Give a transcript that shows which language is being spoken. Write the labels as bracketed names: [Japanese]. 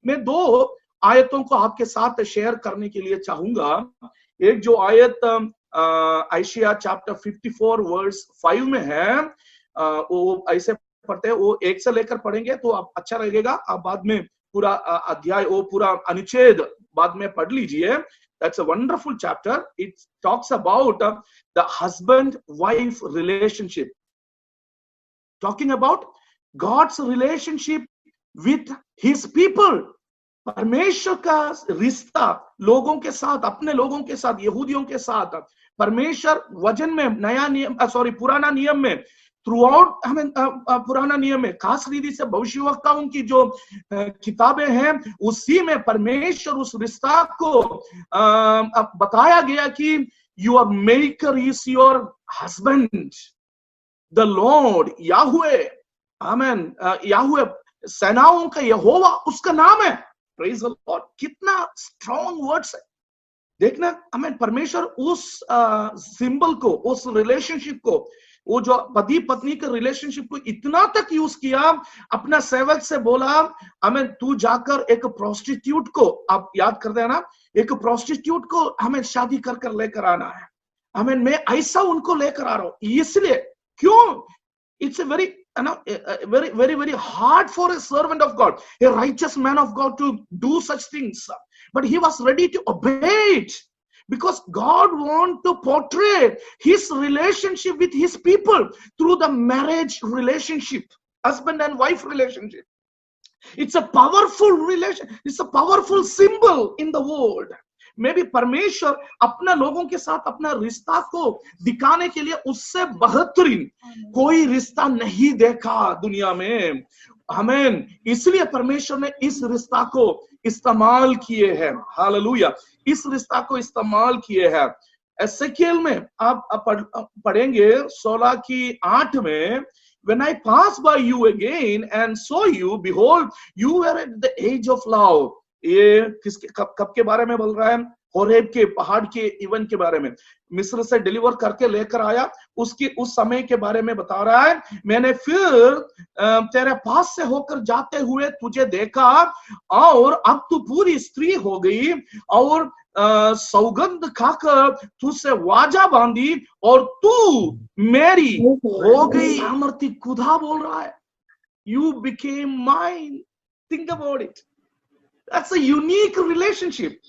[Hindi] मैं दो आयतों को आपके साथ शेयर करने के लिए चाहूंगा। एक जो आयत आयशिया चैप्टर 54 वर्स 5 में है, वो ऐसे पढ़ते हैं, वो एक से लेकर पढ़ेंगे तो आप अच्छा लगेगा। आप बाद में पूरा अध्याय, वो पूरा अनुच्छेद बाद में पढ़ लीजिए। [English] That's a wonderful chapter. It talks about the husband-wife relationship. Talking about God's relationship with His people. [Hindi] परमेश्वर का रिश्ता लोगों के साथ, अपने लोगों के साथ, यहूदियों के साथ। परमेश्वर वचन में, नया नियम पुराना नियम में, थ्रू आउट हमें पुराना नियम में, खास रीति से भविष्यवक्ताओं की जो किताबें हैं, उसी में परमेश्वर उस रिश्ता को बताया गया कि [English] Your maker is your husband, the Lord Yahweh. [Hindi] आमेन। याहुवे सेनाओं का यहोवा उसका नाम है। [English] Praise the Lord. [Hindi] कितना स्ट्रॉन्ग वर्ड्स है, देखना। हमें परमेश्वर उस सिंबल को, उस रिलेशनशिप को, वो जो पति पत्नी के रिलेशनशिप को इतना तक यूज किया, अपना सेवक से बोला, हमें तू जाकर एक प्रोस्टिट्यूट को, आप याद करते हैं ना, एक प्रोस्टिट्यूट को हमें शादी कर कर लेकर आना है। हमें मैं ऐसा उनको लेकर आ रहा हूं। इसलिए क्यों? [English] It's a very hard for a servant of God, a righteous man of God, to do such things, but he was ready to obey it because God wants to portray His relationship with His people through the marriage relationship, husband and wife relationship. It's a powerful relation. It's a powerful symbol in the world. [Hindi] में भी परमेश्वर अपना लोगों के साथ अपना रिश्ता को दिखाने के लिए उससे बेहतरीन कोई रिश्ता नहीं देखा दुनिया में। आमीन। इसलिए परमेश्वर ने इस रिश्ता को इस्तेमाल किए हैं। हालेलुया। इस रिश्ता को इस्तेमाल किए हैं। एसेकिएल में आप पढ़ेंगे 16:8 में, [English] when I pass by you again and saw you, behold, you were at the age of love. [Hindi] ये किसके कब के बारे में बोल रहा है? होरेब के पहाड़ के इवेंट के बारे में। मिस्र से डिलीवर करके लेकर आया, उसकी उस समय के बारे में बता रहा है। मैंने फिर तेरे पास से होकर जाते हुए तुझे देखा और अब तू पूरी स्त्री हो गई और सौगंध खाकर तुझसे वाजा बांधी और तू मेरी हो गई। अमरती खुदा बोल रहा है, [English] you became mine. Think about it. That's a unique relationship.